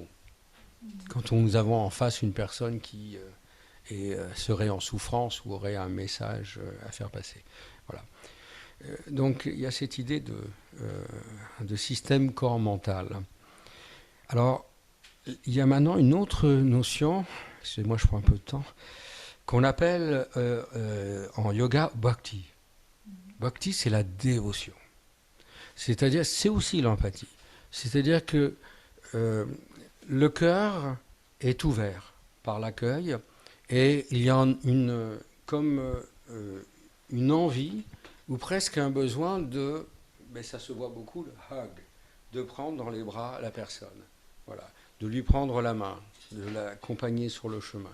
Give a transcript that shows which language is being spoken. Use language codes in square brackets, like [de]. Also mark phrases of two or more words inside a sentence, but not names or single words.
[fr] Quand nous avons en face une personne qui serait en souffrance ou aurait un message à faire passer. Voilà. Donc il y a cette idée de système corps-mental. Alors, il y a maintenant une autre notion, excusez-moi je prends un peu de temps, qu'on appelle en yoga bhakti. Bhakti, c'est la dévotion. C'est-à-dire, c'est aussi l'empathie. C'est-à-dire que le cœur est ouvert par l'accueil et il y a une envie ou presque un besoin mais ça se voit beaucoup, le hug, de prendre dans les bras la personne, voilà, de lui prendre la main, de l'accompagner sur le chemin.